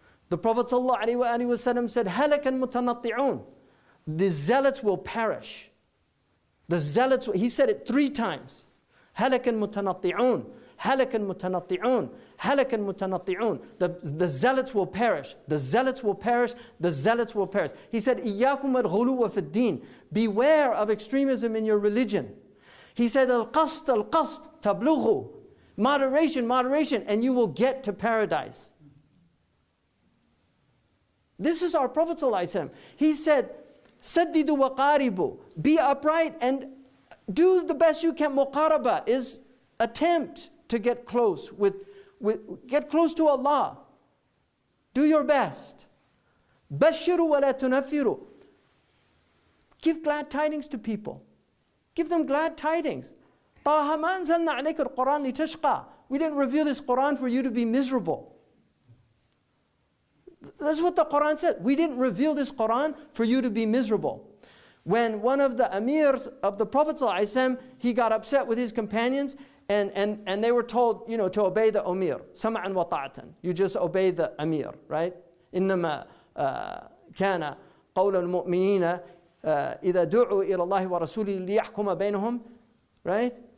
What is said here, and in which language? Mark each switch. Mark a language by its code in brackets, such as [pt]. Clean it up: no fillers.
[en] The Prophet ﷺ said, [ar] هَلَكَ الْمُتَنَطِّعُونَ. [en] The zealots will perish. The zealots, he said it 3 times. [ar] هَلَكَ الْمُتَنَطِّعُونَ. هَلَكَ الْمُتَنَطِّعُونَ. هَلَكَ الْمُتَنَطِّعُونَ. [en] The zealots will perish. The zealots will perish. The zealots will perish. He said, [ar] إِيَّاكُمَ الْغُلُوَّ فِي الدِّينِ. [en] Beware of extremism in your religion. He said, [ar] الْقَسْطَ الْقَسْطَ تَبْلُغُ. [en] Moderation, moderation, and you will get to paradise. This is our Prophet ﷺ. He said, [ar] سَدِّدُ وَقَارِبُ. [en] Be upright and do the best you can. Muqaraba is attempt to get close get close to Allah. Do your best. [ar] بَشِّرُوا وَلَا تُنَفِّرُوا. [en] Give glad tidings to people. Give them glad tidings. [ar] طَاهَ مَا أَنزَلْنَا عَلَيْكَ الْقُرْآنَ لِتَشْقَى. [en] We didn't reveal this Quran for you to be miserable. That's what the Quran said. We didn't reveal this Quran for you to be miserable. When one of the amirs of the Prophet ﷺ, he got upset with his companions and they were told, to obey the amir. [ar] Sam'an wa ta'atan. [en] You just obey the amir, right? [ar] إنما كان قول المؤمنين إذا دعوا إلى الله ورسوله ليحكم بينهم, [en] right?